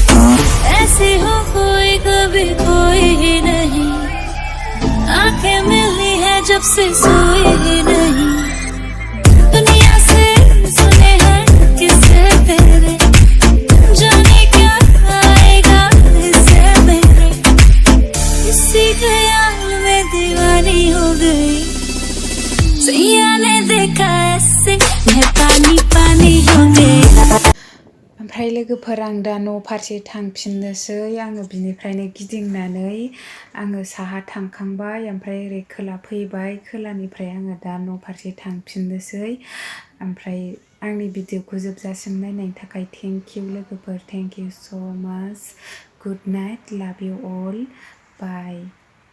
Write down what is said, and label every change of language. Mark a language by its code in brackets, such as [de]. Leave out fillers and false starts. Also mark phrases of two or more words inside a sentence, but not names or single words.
[hi] ऐसी हो कोई कभी कोई ही नहीं, आंखें मिली है जब से सोई ही नहीं, दुनिया से सुने हैं किससे तेरे, जाने क्या आएगा इससे मेरे, इसी ख्याल में दीवानी हो गई, सैया ने देखा ऐसे मैं पानी पानी हो गई। [brx] ओमफ्राय लोगोफोर आं दा न' फारसे थांफिननोसै, आङो बिनिफ्रायनो गिदिंनानै आङो साहा थांखांबाय, ओमफ्राय ओरै खोला फैबाय, खोलानिफ्राय आङो दा न' फारसे थांफिननोसै। ओमफ्राय आंनि भिडिअखौ जोबजासिम नायनायनि थाखाय [en] thank you लोगोफोर, thank you so much, good night, love you all, bye।